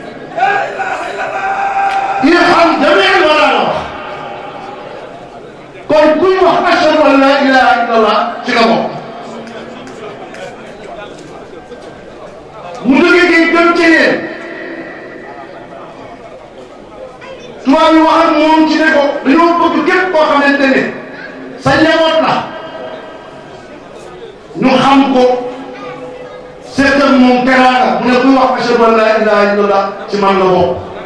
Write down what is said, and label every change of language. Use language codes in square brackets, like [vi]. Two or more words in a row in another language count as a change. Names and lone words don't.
[ar] ارحم جميع الورى كل واحد اشهد ان لا اله الا الله سيغا [wo] mu jógee gi dem ci yéen tubaab yi wax ak moom ci ne ko dañoo bëgg képp koo xamante ne sa njaboot la ñu xam ko seetal moom teraanga mu ne kuy wax [ar] أشهد أن لا إله إلا الله [wo] ci man la bokk